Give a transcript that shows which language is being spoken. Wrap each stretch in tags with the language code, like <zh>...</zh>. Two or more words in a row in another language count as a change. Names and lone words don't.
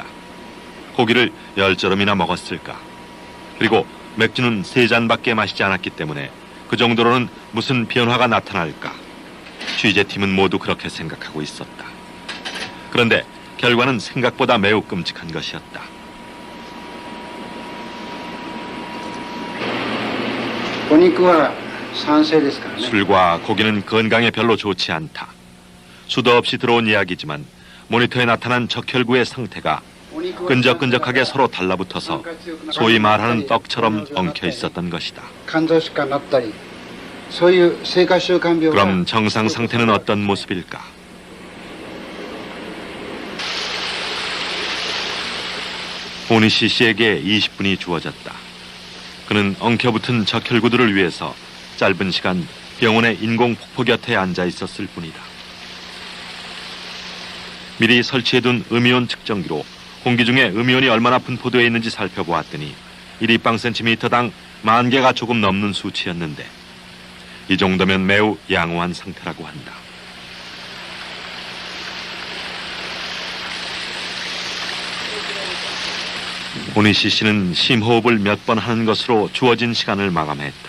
<ko>고기를 10저름이나 먹었을까? 그리고 맥주는 3잔밖에 마시지 않았기 때문에 그 정도로는 무슨 변화가 나타날까? 취재팀은 모두 그렇게 생각하고 있었다. 그런데 결과는 생각보다 매우 끔찍한 것이었다.</ko> <ja>お肉は酸性ですからね。</ja> <ko>술과 고기는 건강에 별로 좋지 않다. 수도 없이 들어온 이야기지만 모니터에 나타난 적혈구의 상태가 끈적끈적하게 서로 달라붙어서 소위 말하는 떡처럼 엉켜 있었던 것이다.</ko> <ja>肝臓疾患になったり、そういう生活習慣病が</ja> <ko>그럼 정상 상태는 어떤 모습일까? 오니시 씨에게 20분이 주어졌다. 그는 엉켜붙은 적혈구들을 위해서 짧은 시간 병원의 인공 폭포 곁에 앉아 있었을 뿐이다. 미리 설치해둔 음이온 측정기로 공기 중에 음이온이 얼마나 분포되어 있는지 살펴보았더니 1立方cm당 10,000개가 조금 넘는 수치였는데, 이 정도면 매우 양호한 상태라고 한다. 오니시 씨는 심호흡을 몇 번 하는 것으로 주어진 시간을 마감했다.</ko>